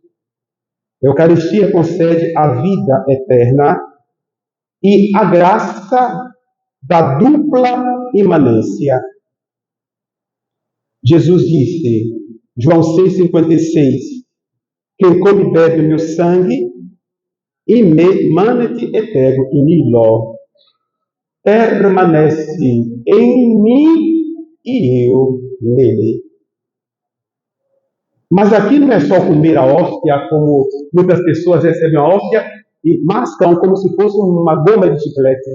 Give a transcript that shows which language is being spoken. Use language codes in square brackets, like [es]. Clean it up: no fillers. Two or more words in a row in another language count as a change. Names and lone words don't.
[pt] A Eucaristia concede a vida eterna e a graça da dupla imanência. Jesus disse, João 6,56, quem come e bebe o meu sangue, [la] e me manet etero in illo, [pt] permanece em mim e eu nele. Mas aqui não é só comer a hóstia, como muitas pessoas recebem a hóstia e mascam como se fosse uma goma de chiclete.